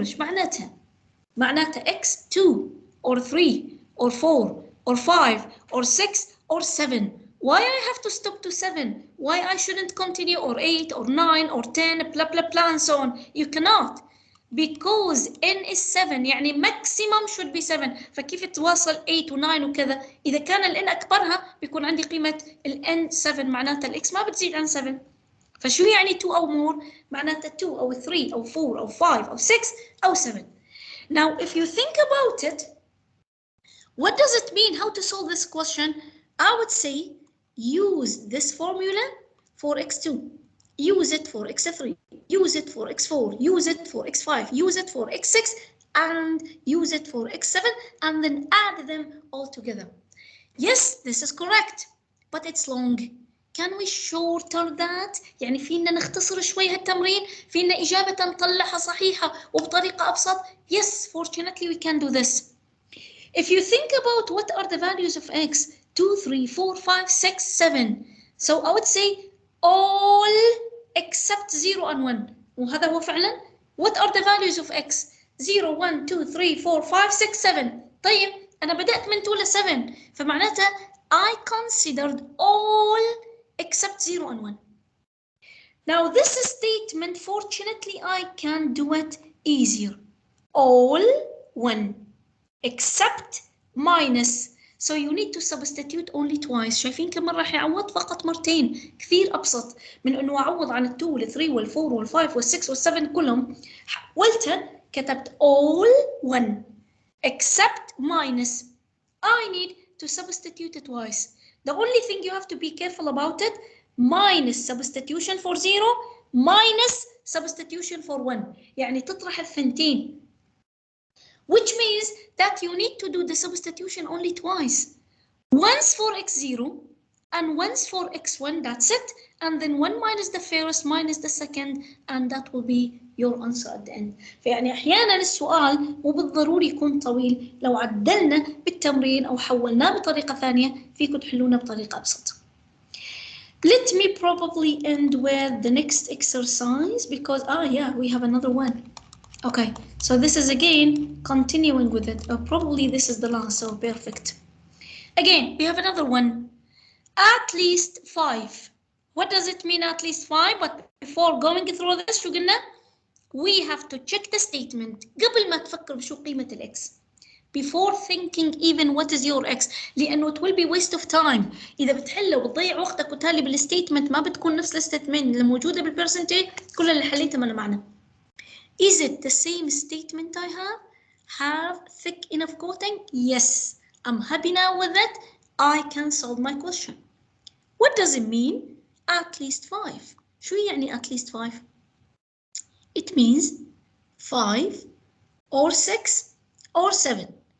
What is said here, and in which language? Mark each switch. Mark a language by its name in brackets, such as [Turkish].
[Arabic] إيش معناتها؟ معناتها [English] X 2 or 3 or 4 or 5 or 6 or 7. Why I have to stop to 7? Why I shouldn't continue or 8 or 9 or 10 blah blah blah and so on? You cannot. Because n is 7 يعني maximum should be 7. [Arabic] فكيف تواصل 8 و 9 وكذا؟ إذا كان ال n أكبرها بيكون عندي قيمة ال n 7 معناتها ال x ما بتزيد عن 7. فشو يعني 2 أو more؟ معناتها 2 أو 3 أو 4 أو 5 أو 6 أو 7. [English] Now if you think about it, what does it mean how to solve this question? I would say use this formula for x2. Use it for x3, use it for x4, use it for x5, use it for x6, and use it for x7, and then add them all together. Yes, this is correct. but it's long. Can we shorter that؟ [Arabic] يعني فينا نختصر شوي هالتمرين، فينا إجابة نطلعها صحيحة وبطريقة أبسط. [English] Yes, fortunately we can do this. If you think about what are the values of x, 2, 3, 4, 5, 6, 7. So I would say all except 0 and 1. [Arabic] وهذا هو فعلا. [English] What are the values of x? 0, 1, 2, 3, 4, 5, 6, 7. [Arabic] طيب أنا بدأت من 2 ل 7 فمعناتها [English] I considered all except 0 and 1. Now this statement, fortunately, I can do it easier. All 1 except minus. So you need to substitute only twice. [Arabic] شايفين كم مرة راح يعوض؟ فقط مرتين. كثير أبسط من إنه أعوض عن 2 وال 3 وال 4 وال 5 وال 6 وال 7 كلهم. حولتها كتبت [English] all 1 except minus. I need to substitute it twice. The only thing you have to be careful about it, minus substitution for 0 minus substitution for 1. [Arabic] يعني تطرح الثنتين. [English] Which means that you need to do the substitution only twice. Once for x0 and once for x1, that's it. And then 1 minus the first minus the second, and that will be your answer at the end. [Arabic] فيعني أحيانا السؤال مو بالضروري يكون طويل، لو عدلنا بالتمرين أو حولناه بطريقة ثانية فيكم تحلونه بطريقة أبسط. [English] Let me probably end with the next exercise because, yeah, we have another one. Okay, so this is again continuing with it. Probably this is the last, so perfect. Again, we have another one. At least 5. What does it mean at least 5? But before going through this, [Arabic] شو قلنا? [English] We have to check the statement [Arabic] قبل ما تفكر بشو قيمة الإكس. [English] Before thinking even what is your x. لأنه it will be waste of time. [Arabic] إذا بتحله وبتضيع وقتك وتالي بالستيتمنت ما بتكون نفس الستيتمنت اللي موجودة بالبرسنتيج كل اللي حليته ما له معنى. [English] Is it the same statement I have thick enough coating? Yes. I'm happy now with that. I can solve my question. What does it mean? At least 5. [Arabic] شو يعني [English] at least 5? It means 5 or 6 or 7.